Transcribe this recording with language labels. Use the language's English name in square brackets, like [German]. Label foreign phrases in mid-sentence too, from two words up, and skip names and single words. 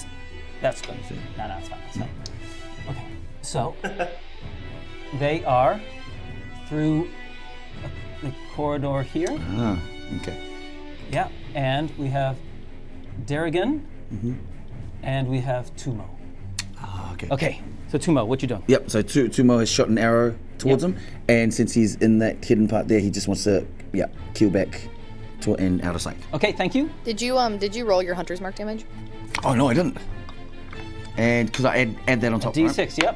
[English] That's good. No, it's fine. Okay, so they are through the corridor here. Okay. Yeah, and we have Derigan, and we have Tumau. Okay. Okay, so Tumau, what you doing? Yep, so Tumau has shot an arrow towards him, and since he's in that hidden part there, he just wants to, keel back and out of sight. Okay, thank you. Did you roll your hunter's mark damage? Oh, no, I didn't. And because I add that on top, D6, right? yep.